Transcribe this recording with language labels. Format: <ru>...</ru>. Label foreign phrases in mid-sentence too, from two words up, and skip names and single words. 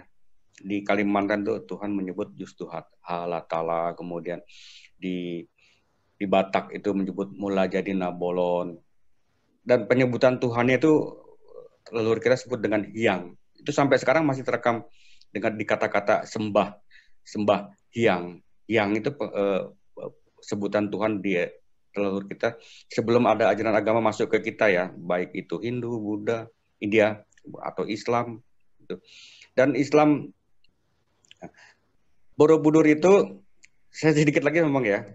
<id>Di Kalimantan tuh Tuhan menyebut Just Tuhan Allah Ta'ala, kemudian di Batak itu menyebut Mula Jadi Nabolon. Dan penyebutan Tuhannya itu leluhur kita sebut dengan Hyang. Itu sampai sekarang masih terekam dengan di kata-kata sembah Hyang. Hyang itu sebutan Tuhan di leluhur kita sebelum ada ajaran agama masuk ke kita ya, baik itu Hindu, Buddha, India atau Islam. Dan Islam Borobudur itu saya sedikit lagi ngomong ya.</id>